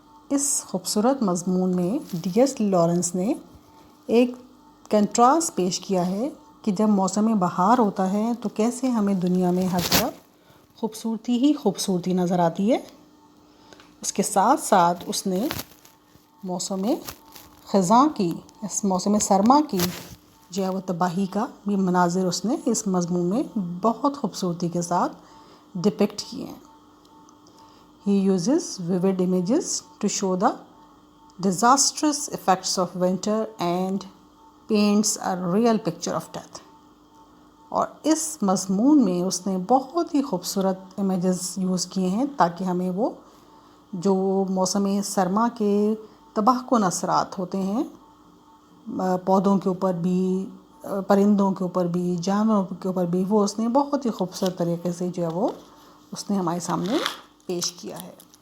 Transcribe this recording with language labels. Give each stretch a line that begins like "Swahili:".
Hindi: इस खूबसूरत मज़मून में D.H. लॉरेंस ने एक कंट्रास्ट पेश किया है कि जब मौसम बहार होता है तो कैसे हमें दुनिया में हर तरफ खूबसूरती ही खूबसूरती नज़र आती है. उसके साथ साथ उसने मौसम ख़ज़ां की, इस मौसम सरमा की जो है वो तबाही का भी मनाजिर उसने इस मज़मून में बहुत खूबसूरती के साथ डिपिक्ट किए हैं.
English: He uses vivid images to show the disastrous effects of winter and paints a real picture of death.
Hindi: और इस मज़मून में उसने बहुत ही खूबसूरत इमेजेस यूज़ किए हैं ताकि हमें वो जो मौसम सरमा के तबाहकुन असरात होते हैं पौधों के ऊपर भी, परिंदों के ऊपर भी, जानवरों के ऊपर भी, वो उसने बहुत ही खूबसूरत तरीके से जो है वो उसने हमारे सामने पेश किया है.